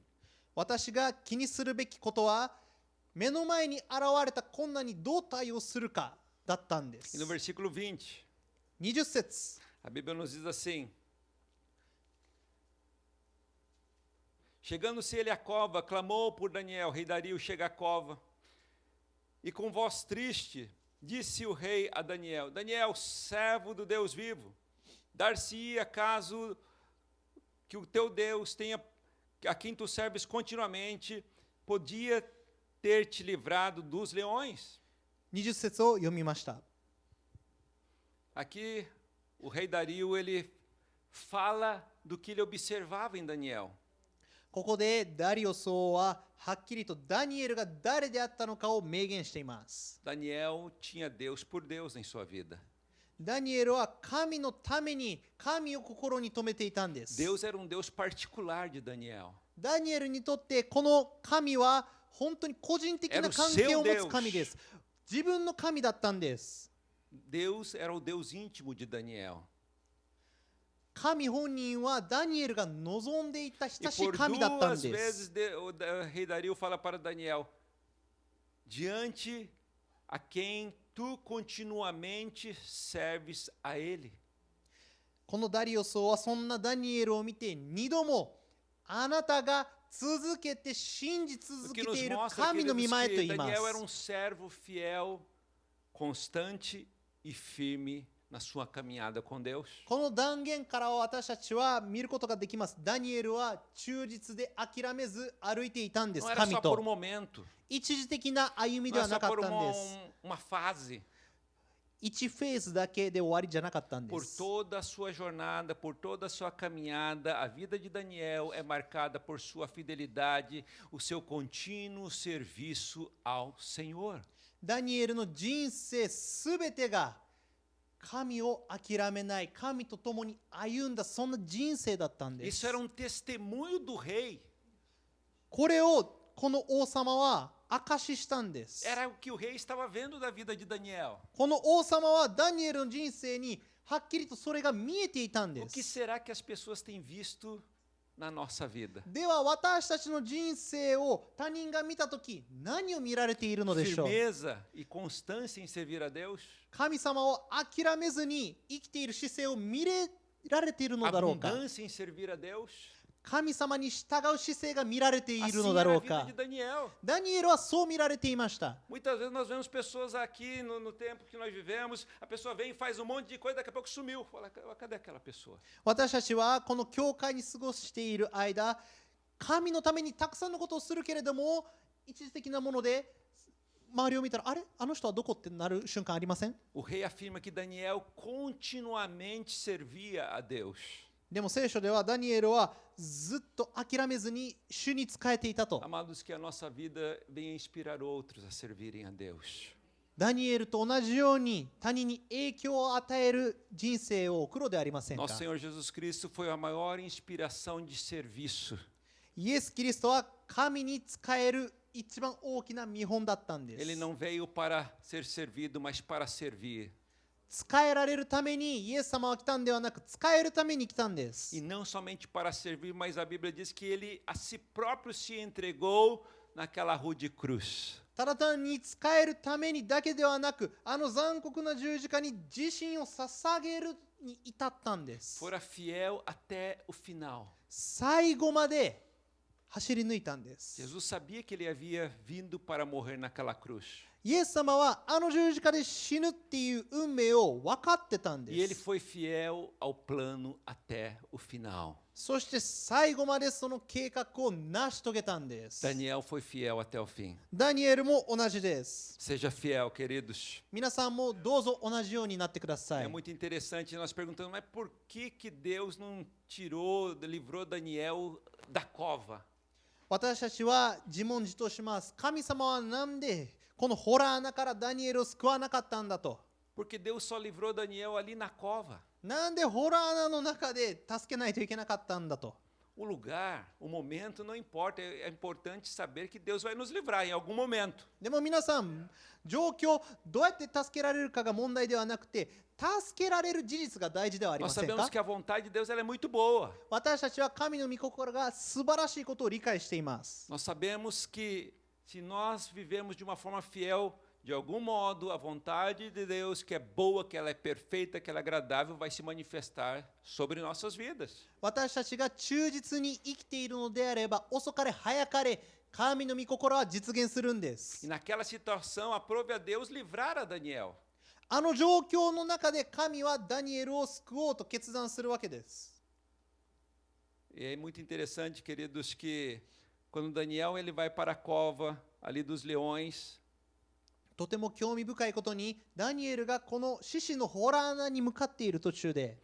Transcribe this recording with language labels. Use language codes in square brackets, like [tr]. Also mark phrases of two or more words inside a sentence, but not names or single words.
[ja] 私が気にするべきことは目の前に現れた困難にどう対応するかだったんで [pt] E no [ja] す。 [pt] versículo 20, [ja] 20節 [pt] a Bíblia nos diz assim: Chegando-se ele à cova, clamou por Daniel. Rei Dario chega à cova, e com voz triste disse o rei a Daniel: Daniel, servo do Deus vivo, dar-se-ia caso que o teu Deus tenha, a quem tu serves continuamente, podia ter te livrado dos leões? [ja] 20 節を読みました。 [pt] Aqui o rei Dario ele fala do que ele observava em Daniel. [ja] ここでダリオ王ははっきりとダニエルが誰であったのかを明言しています。 [pt] Daniel tinha Deus por Deus em sua vida. [ja] ダニエルは神のために神を心に留めていたんです。 [pt] Deus era Deus particular de Daniel. [ja] ダニエルにとってこの神は本当に個人的な関係を持つ神です。自分の神だったんです。 [pt] Deus era o Deus íntimo de Daniel. [ja] 神本人はダニエルが望んでいた [pt] E [ja] 親しい [pt] por [ja] 神だったん [pt] duas [ja] で [pt] vezes [ja] す。 [pt] o rei Dario fala para Daniel: diante a quem tu continuamente serves a ele. [ja] このダリオス王はそんなダニエルを見て2度もあなたが続けて信じ [pt] O [ja] 続 [pt] que [ja] け [pt] nos [ja] ている [pt] mostra, [ja] 神の [pt] queridos, [ja] 御前と [pt] que [ja] 言いま [pt] Daniel era [ja] す。 [pt] servo fiel, constante e firme na sua caminhada com Deus. [ja] この断言からは私たちは見ることができます。ダニエルは忠実で諦めず歩いていたんで [pt] Não [ja] す。 [pt] era [ja] 神 [pt] só por [ja] と [pt] um momento, [ja] 一時的な歩みで [pt] não [ja] は [pt] era [ja] な [pt] só [ja] かっ [pt] por [ja] たんです。 [pt] uma fase. [ja] 1 フェーズだけで終わりじゃなかったんで [pt] Por [ja] す。 [pt] toda a sua jornada, por toda a sua caminhada, a vida de Daniel é marcada por sua fidelidade, o seu contínuo serviço ao Senhor. [ja] ダニエルの人生すべてが神を諦めない、神と共に歩んだそんな人生だったんです [pt] Isso era testemunho do rei. [ja] これをこの王様は証ししたんです。 [pt] Era o que o rei estava vendo da vida de Daniel. [ja] この王様はダニエルの人生にはっきりとそれが見えていたんで [pt] O que [ja] す。 [pt] será que as pessoas têm visto na nossa vida? [ja] では私たちの人生を他人が見たとき何を見られているのでしょう。 [pt] Firmeza e constância em servir a Deus? [ja] 神様を諦めずに生きている姿勢を見られているのだろうか。 [pt] Abundância em servir a Deus? [ja] 神様に従う姿勢が見られている [pt] Assim [ja] のだ [pt] era [ja] ろ [pt] a [ja] う [pt] vida [ja] か [pt] de。Daniel. [ja] ダニエルはそう見られていました。 [pt] Muitas vezes nós vemos pessoas aqui no tempo que nós vivemos, a pessoa vem e faz um monte de coisa, daqui a pouco sumiu. Fala, cadê aquela pessoa? [ja] 私たちはこの教会に過ごしている間、神のためにたくさんのことをするけれども、一時的なもので周りを見たら、あれあの人はどこってなる瞬間ありません？ [pt] O rei afirma que Daniel continuamente servia a Deus. [ja] でも聖書ではダニエルはずっと諦めずに主に仕えていたと。 [pt] Amados, que a nossa vida venha inspirar outros a servirem a Deus. [ja] ダニエルと同じように他人に影響を与える人生を送ろうではありませんか。 [pt] Nosso Senhor Jesus Cristo foi a maior inspiração de serviço. [ja] イエス・キリストは神に仕える一番大きな見本だったんです。 [pt] Ele não veio para ser servido, mas para servir. [ja] 仕えられるためにイエス様は来たんではなく、仕えるために来たんです。 [pt] E não somente para servir, mas a Bíblia diz que ele a si próprio se entregou naquela rude cruz. [ja] ただ単に仕えるためにだけではなく、あの残酷な十字架に自身を捧げるに至ったんです。 [pt] Fora fiel até o final. [ja] 最後まで走り抜いたんです。 [pt] Jesus sabia que ele havia vindo para morrer naquela cruz. [ja] イエス様はあの十字架で死ぬっていう運命を分かってたんで [pt] E ele [ja] す。 [pt] foi fiel ao plano até o final. [ja] そして最後までその計画を成し遂げたんです。 [pt] Daniel foi fiel até o fim. [ja] ダニエルも同じです。 [pt] Seja fiel, queridos. [ja] 皆さんもどうぞ同じようになってくださ [pt] É [ja] い。 [pt] muito interessante nós perguntando, mas por que Deus não tirou, livrou Daniel da cova? [ja] 私たちは自問自答します。神様はなんでこのホラー穴からダニエルを救わなかったんだと。 [pt] Porque Deus só livrou Daniel ali na cova. [ja] なんでホラー穴の中で助けないといけなかったんだと。 [pt] O lugar, o momento não importa. É importante saber que Deus vai nos livrar em algum momento. [ja] でも皆さん、状況、どうやって助けられるかが問題ではなくて、助けられる事実が大事ではありま [pt] Nós [ja] せん [pt] sabemos [ja] か？ [pt] que a vontade de Deus ela é muito boa. [ja] 私たちは神の御心が素晴らしいことを理解しています。 [pt] Nós sabemos que se nós vivemos de uma forma fiel, de algum modo, a vontade de Deus, que é boa, que ela é perfeita, que ela é agradável, vai se manifestar sobre nossas vidas. [ja] 私たちが忠実に生きているのであれば、遅かれ早かれ、神の御心は実現するんで [pt] E [ja] す。 [pt] naquela situação, aprove a Deus livrar a Daniel. [ja] あの状況の中で神はダニエルを救おうと決断するわけです。 [pt] E é muito interessante, queridos, que quando Daniel ele vai para a cova ali dos leões, [ja] とても興味深いことに、ダニエルがこの獅子のホラー穴に向かっている途中で、